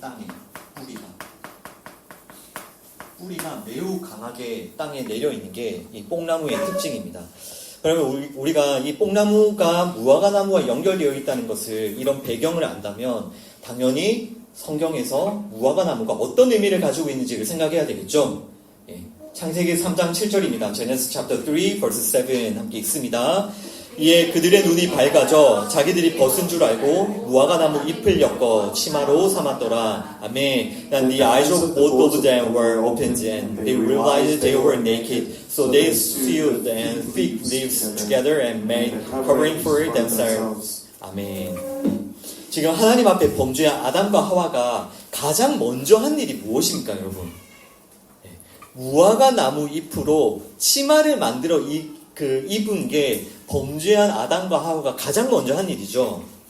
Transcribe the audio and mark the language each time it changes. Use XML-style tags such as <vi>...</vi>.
<ko>땅에 뿌리가 매우 강하게 땅에 내려 있는 게 이 뽕나무의 특징입니다. 그러면 우리가 이 뽕나무가 무화과 나무와 연결되어 있다는 것을 이런 배경을 안다면 당연히 성경에서 무화과 나무가 어떤 의미를 가지고 있는지를 생각해야 되겠죠. 예. 창세기 3장 7절입니다.</ko> <en>Genesis chapter 3 verse 7</en> <ko>함께 읽습니다. 이에 그들의 눈이 밝아져 자기들이 벗은 줄 알고 무화과 나무 잎을 엮어 치마로 삼았더라. 아멘.</ko> <en>And the eyes of both of them were opened and they realized they were naked. So they sewed and fig leaves together and made covering for themselves.</en> <ko>아멘. 지금 하나님 앞에 범죄한 아담과 하와가 가장 먼저 한 일이 무엇입니까, 여러분? 무화과 나무 잎으로 치마를 만들어 입은 게 범죄한 아담과 하와가 가장 먼저 한 일이죠.</ko>